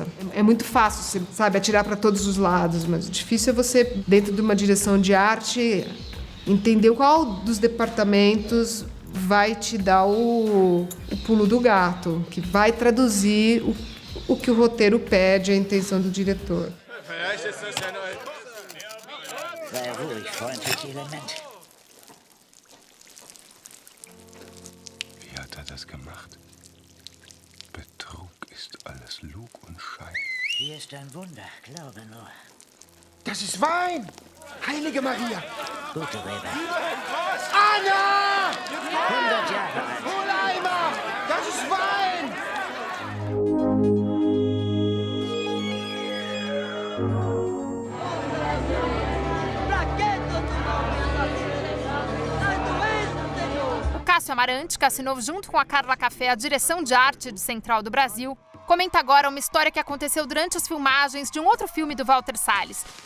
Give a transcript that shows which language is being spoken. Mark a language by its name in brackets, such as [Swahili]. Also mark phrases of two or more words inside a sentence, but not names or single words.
[Portuguese] É muito fácil, você sabe, atirar para todos os lados, mas o difícil é você, dentro de uma direção de arte, entender qual dos departamentos vai te dar o pulo do gato, que vai traduzir o que o roteiro pede, a intenção do diretor. [German] Sei ruhig, freundliche Element. Wie hat er das gemacht? Betrug ist alles Lug und Schein. Hier ist ein Wunder, glaube nur. Das ist Wein! Heilige Maria! Gute Rebe. Anna! 100 Jahre alt. Holeimer! Das ist Wein! [Portuguese] O Cássio Amarante, que assinou junto com a Carla Café a direção de arte de Central do Brasil, comenta agora uma história que aconteceu durante as filmagens de um outro filme do Walter Salles.